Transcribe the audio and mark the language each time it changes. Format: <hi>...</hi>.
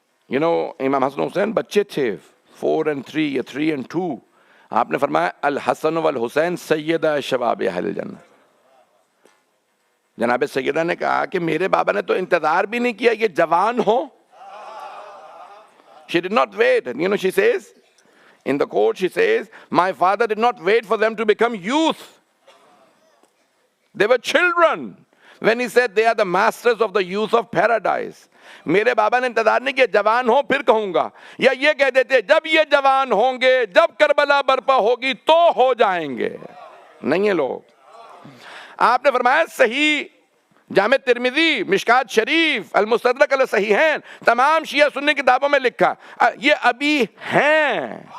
<ur>امام حسن حسین بچے تھے</ur> <en>4 and 3</en> <ur>یا</ur> <en>3 and 2.</en> <ur>آپ نے فرمایا</ur> <ar>الحسن والحسین سیدہ شباب اہل الجنہ.</ar> <ur>جناب سیدہ نے کہا کہ میرے بابا نے تو انتظار بھی نہیں کیا یہ جوان ہو.</ur> <en>She did not wait. She says, in the court she says, my father did not wait for them to become youth. They were children. When he said they are the masters of the youth of paradise.</en> <ur>میرے بابا نے انتظار نہیں کیا جوان ہو پھر کہوں گا، یا یہ کہہ دیتے جب یہ جوان ہوں گے، جب کربلا برپا ہوگی تو ہو جائیں گے. نہیں ہے لوگ. آپ نے فرمایا صحیح جامع ترمذی، مشکات شریف، المستدرک علی صحیحین، تمام شیعہ سنی کتابوں میں لکھا یہ ابھی ہیں.</ur>